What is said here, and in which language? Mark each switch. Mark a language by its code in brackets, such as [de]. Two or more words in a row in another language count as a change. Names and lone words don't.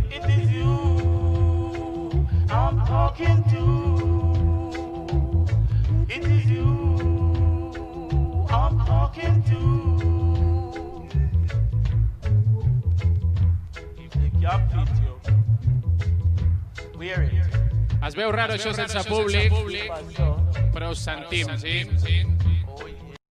[en] It is you I'm talking to. It is you I'm talking to. If the cap fit you, wear it. [ca] Es veu raro això sense públic, però us sentim, sí? [en] Oh, yeah.